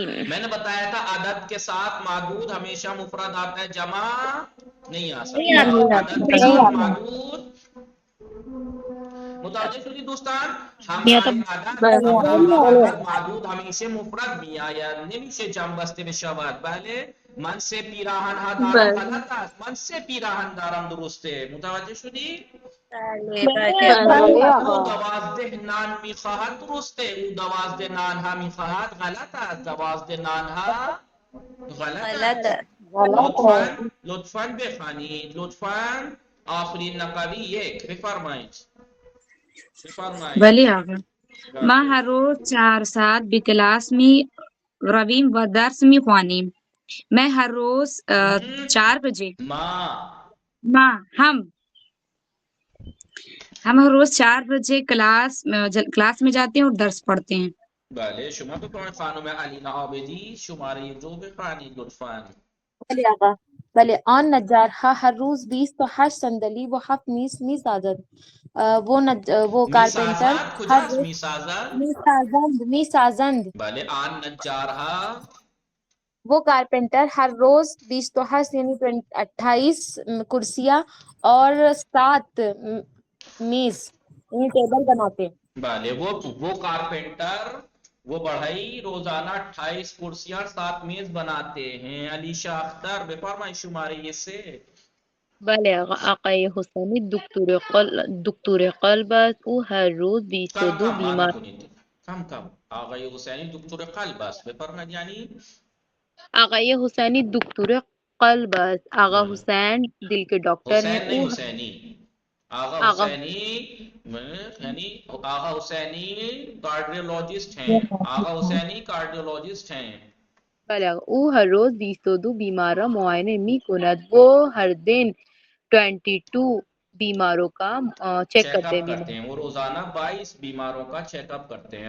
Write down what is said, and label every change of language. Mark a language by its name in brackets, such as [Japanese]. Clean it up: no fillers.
[Urdu] میں نے بتایا تھا عدد کے ساتھ معدود ہمیشہ مفرد آتا ہے، جمع نہیں آ سکتا. عدد کے ساتھ معدود [Persian] متوجه شدید دوستان؟ میاد عدد معدود همیشه مفرد میآید، نمیشه جمع بسته بشود. بله، من 3 پیراهن ها دارم غلط است، من 3 پیراهن دارم درسته. متوجه شدید؟ بله بله او آقا. 12 نان میخواهد درسته، او 12 نان ها میخواهد غلط است، 12 نان ها غلط غلط است. لطفاً بخوانید، لطفاً. آخرین نقوی 1 بفرمایید. بله آقا. ما هر روز 4 ساعت به کلاس می رویم و درس می خوانیم. [Urdu] میں ہر روز 4 بجے ہم ہر روز 4 بجے کلاس میں جاتے ہیں اور درس پڑھتے ہیں. [Persian] بله شما بفرمایید خانم علینا عابدی، شماره 2 بفرمایید لطفاً. بله آقا. بله آن نجارها هر روز 28 صندلی و 7 میز سازد. [Urdu] وہ کارپینٹر [Persian] میسازد کجاست؟ میسازد. میسازند. بله آن نجارها. [Urdu] وہ کارپینٹر ہر روز 28 یعنی 28 کرسیاں اور 7 میز یعنی ٹیبل بناتے ہیں. بله وہ کارپینٹر وہ بڑھئی روزانہ 28 کرسیاں 7 میز بناتے ہیں. [Persian] علیشہ اختر بفرمائیں شماره 3. بله آقای حسینی دکتر قلب است. او هر روز 22 کم بیمار کنید. کم آقای حسینی دکتر قلب است. بفرمایید یعنی آقای حسینی دکتر قلب است. [Urdu] آقا حسین دل کے ڈاکٹر ہیں. حسین نہیں حسینی. آغا حسینی یعنی آغا حسینی کارڈیولوجسٹ ہیں. آغا حسینی کارڈیولوجسٹ ہیں. [Persian] بله او هر روز 22 بیمار را معاینه می کند. [Urdu] وہ ہر دن 22 بیماروں کا چیک کرتے ہیں. وہ روزانہ 22 بیماروں کا چیک اپ کرتے ہیں.